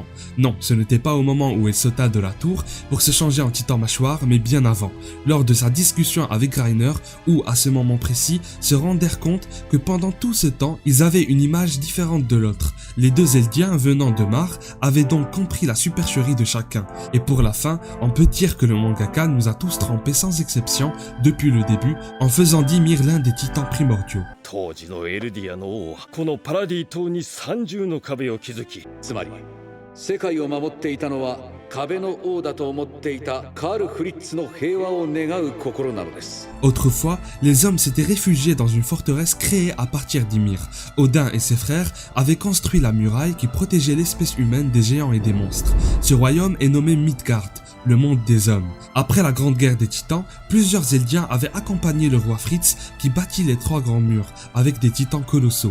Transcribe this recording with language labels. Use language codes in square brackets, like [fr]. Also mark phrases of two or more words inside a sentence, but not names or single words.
[fr] Non, ce n'était pas au moment où elle sauta de la tour pour se changer en titan mâchoire, mais bien avant, lors de sa discussion avec Reiner, où à ce moment précis se rendèrent compte que pendant tout ce temps, ils avaient une image différente de l'autre. Les 2 Eldiens venant de Mar avaient donc compris la supercherie de chacun. Et pour la fin, on peut dire que le mangaka nous a tous trompés sans exception depuis le début en faisant d'Ymir l'un des titans primordiaux. [ja] 当時のエルディアの王はこのパラディ島に三重の壁を築き、つまり世界を守っていたのは壁の王だと思っていたカール・フリッツの平和を願う心なのです。 [fr] Autrefois, les hommes s'étaient réfugiés dans une forteresse créée à partir d'Ymir. Odin et ses frères avaient construit la muraille qui protégeait l'espèce humaine des géants et des monstres. Ce royaume est nommé Midgard, le monde des hommes. Après la grande guerre des titans, plusieurs Eldiens avaient accompagné le roi Fritz qui bâtit les 3 grands murs avec des titans colossaux.